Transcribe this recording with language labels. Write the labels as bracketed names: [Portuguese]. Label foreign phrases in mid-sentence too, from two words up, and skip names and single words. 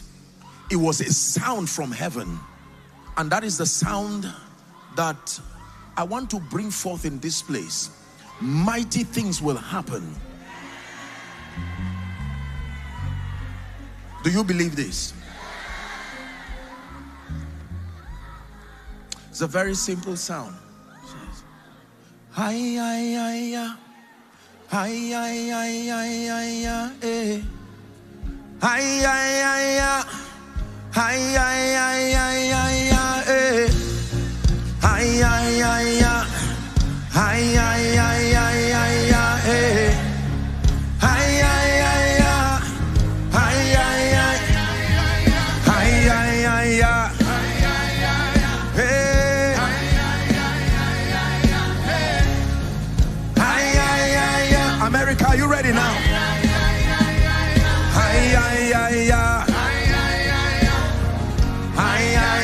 [English] It was a sound from heaven. And that is the sound that I want to bring forth in this place. Mighty things will happen. Do you believe this? It's a very simple sound. Hi, hi, hi, hi. Hi, hi, hi, hi, hi, hi, eh. Hi, hi, hi, hi. Hi, hi, hi, hi, hi, hi, eh. Hi, hi, hi, hi. Hi, hi, hi, hi, hi, hi, eh. Hi, hi, hi, hi. Hi, hi, hi. Hi, hi, hi, hi. America, are you ready now? Hi, hi, hi, hi. Hi,